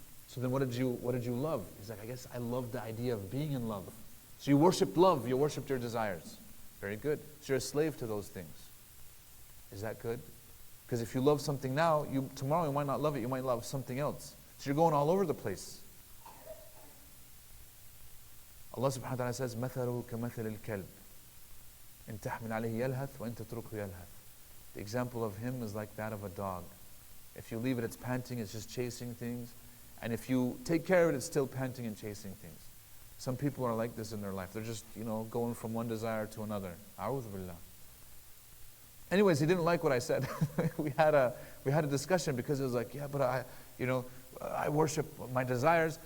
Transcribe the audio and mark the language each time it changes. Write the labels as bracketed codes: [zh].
[en] So then what did you love? He's like, I guess I loved the idea of being in love. So you worshipped love, you worshipped your desires. Very good. So you're a slave to those things. Is that good? Because if you love something now, tomorrow you might not love it, you might love something else. So you're going all over the place. Allah subhanahu wa ta'ala says, [ar] مَثَلُهُ كَمَثَلِ الْكَلْبِ إِن تَحْمِلْ عَلَيْهِ يَلْهَثْ وَإِن تَتْرُكْهُ يَلْهَثْ. [en] The example of him is like that of a dog. If you leave it, it's panting, it's just chasing things. And if you take care of it, it's still panting and chasing things. Some people are like this in their life. They're just, going from one desire to another. A'udhu billah. Anyways, he didn't like what I said. we had a discussion because it was like, yeah, but I worship my desires.